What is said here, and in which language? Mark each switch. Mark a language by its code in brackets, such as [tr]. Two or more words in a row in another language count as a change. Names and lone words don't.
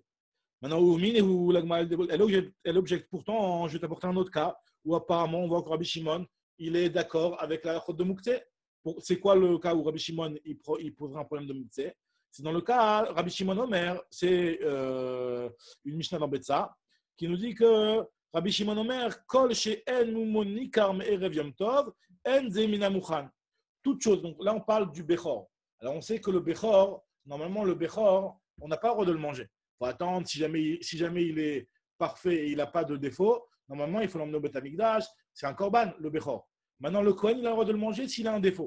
[fr] Maintenant, elle objecte pourtant, je vais t'apporter un autre cas où apparemment on voit que Rabbi Shimon, il est d'accord avec la faute de Mouktsé. C'est quoi le cas où Rabbi Shimon il poserait un problème de Mouktsé? C'est dans le cas Rabbi Shimon Omer, c'est une Mishnah dans Betsa qui nous dit que Rabbi Shimon Omer, [he] כל שאין מומו ניכר מערב יום טוב אין זה מן המוכן. [fr] Toute chose. Donc là, on parle du Bechor. Alors on sait que le Bechor, normalement, le Bechor, on n'a pas le droit de le manger. Il faut attendre, si jamais il est parfait et il n'a pas de défaut, normalement, il faut l'emmener au Beth Amikdash. C'est un korban, le Bechor. Maintenant, le Kohen, il a le droit de le manger s'il a un défaut.